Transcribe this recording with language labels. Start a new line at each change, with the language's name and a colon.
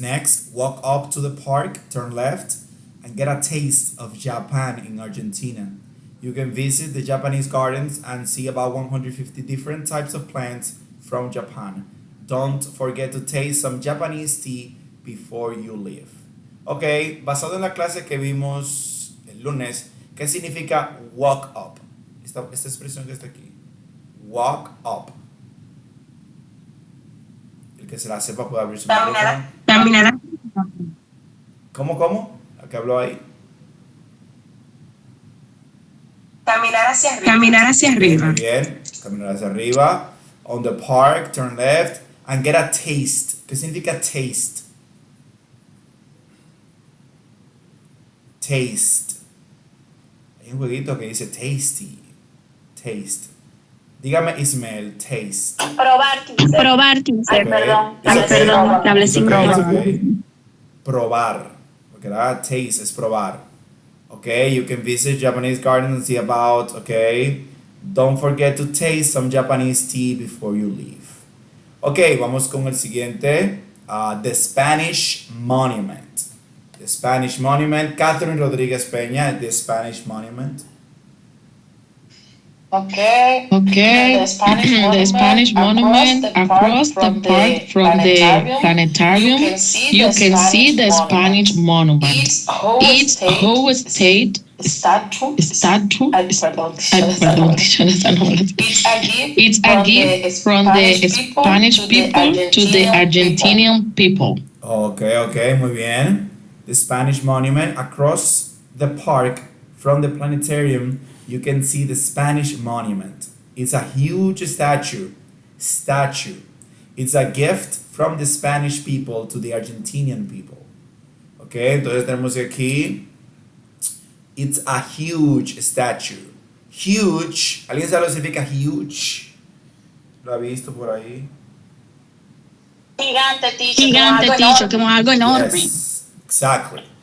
English: Next, walk up to the park, turn left, and get a taste of Japan in Argentina. You can visit the Japanese gardens and see about 150 different types of plants from Japan. Don't forget to taste some Japanese tea before you leave.
Spanish: Ok, basado en la clase que vimos el lunes, ¿qué significa walk up? Esta expresión que está aquí. Walk up. El que se la sepa puede abrir su micrófono. Caminar. ¿Cómo? ¿A qué habló ahí? Caminar hacia arriba. Muy bien, caminar hacia arriba.
English: On the park, turn left, and get a taste.
Spanish: ¿Qué significa taste? Taste. Hay un jueguito que dice tasty. Taste. Dígame, Ismael, taste. Probar,
English: teacher.
Spanish: Perdón, hablé sin okay. Probar. Porque la taste es probar.
English: Okay, you can visit Japanese gardens and see about, okay. Don't forget to taste some Japanese tea before you leave.
Spanish: Okay, vamos con el siguiente. The Spanish Monument.
English: The Spanish Monument. Catherine Rodriguez Peña, the Spanish Monument. Okay. Okay. The Spanish monument across the park from the planetarium. You can see the Spanish monument. It's whole state Statue. statue.
Spanish: Ay, perdón, yo no sé nombres.
English: It's a gift from the Spanish people to the Argentinian people.
Spanish: Okay, muy bien.
English: The Spanish Monument across the park from the planetarium. You can see the Spanish Monument. It's a huge statue. It's a gift from the Spanish people to the Argentinian people. Okay,
Spanish: entonces tenemos aquí.
English: It's a huge statue. Huge.
Spanish: ¿Alguien sabe lo que significa huge? ¿Lo ha visto por ahí? Gigante, teacher, como algo enorme.
English: Yes, exactly.